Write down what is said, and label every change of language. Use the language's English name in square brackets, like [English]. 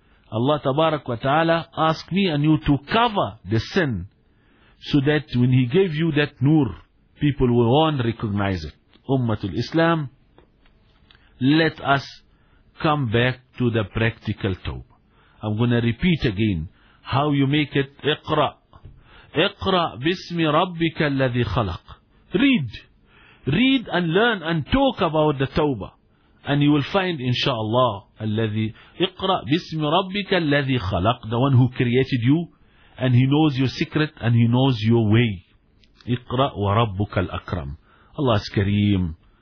[English] Allah tabarak wa ta'ala asked me and you to cover the sin so that when He gave you that nur, people will won't recognize it. Ummatul Islam, let us come back to the practical tawbah. I'm going to repeat again how you make it. [Arabic] اقرا اقرا باسم ربك الذي خلق. [English] Read. Read and learn and talk about the tawbah. And you will find, inshallah, [Arabic] الذي اقرا باسم ربك الذي خلق, [English] the one who created you, and he knows your secret and he knows your way. [Arabic] اقرا وربك الاكرم. [English] Allah is Kareem.